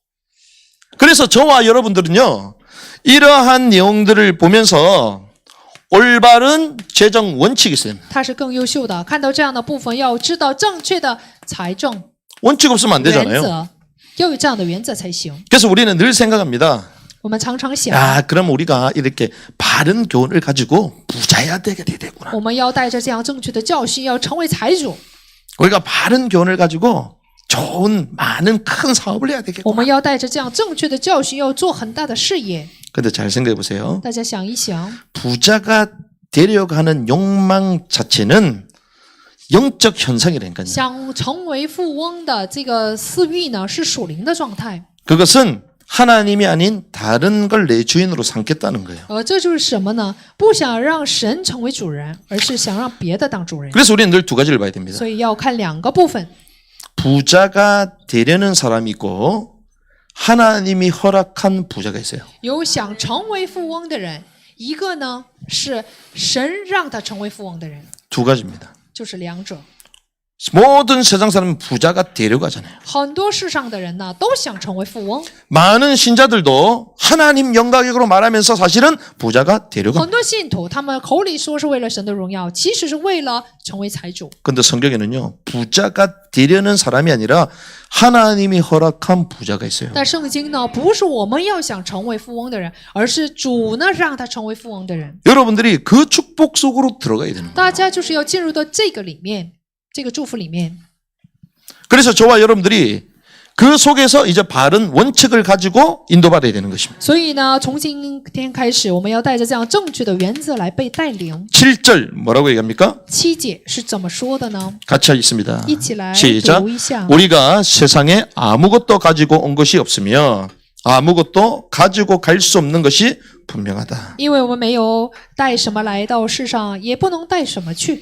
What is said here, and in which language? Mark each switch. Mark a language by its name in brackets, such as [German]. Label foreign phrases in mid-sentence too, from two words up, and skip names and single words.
[Korean] 그래서 저와 여러분들은요. 이러한 내용들을 보면서 올바른 재정 원칙이 있어요. [Chinese] 他是更优秀的。看到这样的部分，要知道正确的财政 [Korean] 원칙 없으면 안 [Chinese] 原 [Korean] 되잖아요. [Chinese] 则，要有这样的原则才行。 [Korean] 그래서 우리는 늘 생각합니다. [Chinese] 我们常常想， [Korean] 야, 그럼 우리가 이렇게 바른 교훈을 가지고 부자야 되겠구나. [Chinese] 我们要带着这样正确的教训，要成为财主。 [Korean] 우리가 바른 교훈을 가지고 좋은 많은 큰 사업을 해야 [Chinese] 我 [Korean] 되겠구나. [Chinese] 们要带着这样正确的教训，要做很大的事业。 [Korean] 근데 잘 생각해 보세요. [Chinese] 大家想一想， [Korean] 부자가 되려고 하는 욕망 자체는 영적 현상이라니까요. [Chinese] 想成为富翁的这个私欲呢，是属灵的状态。 [Korean] 그것은 하나님이 아닌 다른 걸 내 주인으로 삼겠다는 거예요. [Chinese] 这就是什么呢？不想让神成为主人，而是想让别的当主人。 [Korean] 그래서 우리는 늘 두 가지를 봐야 됩니다. [Chinese] 所以要看两个部分。 [Korean] 부자가 되려는 사람이 있고 하나님이 허락한 부자가 있어요. [Chinese] 有想成为富翁的人，一个呢是神让他成为富翁的人， [Korean] 두 가지입니다. [Chinese] 就是两者。 [Korean] 모든 세상 사람은 부자가 되려고 하잖아요. [Chinese] 很多世上的人呢都想成为富翁， [Korean] 많은 신자들도 하나님 영광으로 말하면서 사실은 부자가 되려고 [Chinese] 很 [Korean] 합니다. [Chinese] 多信徒他们口里说是为了神的荣耀，其实是为了成为财主。 [Korean] 근데 성경에는요. 부자가 되려는 사람이 아니라 하나님이 허락한 부자가 있어요. [Chinese] 但圣经呢，不是我们要想成为富翁的人，而是主呢让他成为富翁的人。 [Korean] 여러분들이 그 축복 속으로 들어가야 되는 거예요. [Chinese] 大家就是要进入到这个里面，这个祝福里面。 [Korean] 그래서 저와 여러분들이 그 속에서 이제 바른 원칙을 가지고 인도받아야 되는 것입니다. [Chinese] 所以呢，从今天开始，我们要带着这样正确的原则来被带领。 [Korean] 7절 뭐라고 얘기합니까? [Chinese] 7 节是怎么说的呢？ [Korean] 같이 하겠습니다. [Chinese] 一起来 [Korean] 시작. [Chinese] 读一下。 [Korean] 우리가 세상에 아무것도 가지고 온 것이 없으며 아무것도 가지고 갈 수 없는 것이 분명하다. [Chinese] 因为我们没有带什么来到世上，也不能带什么去。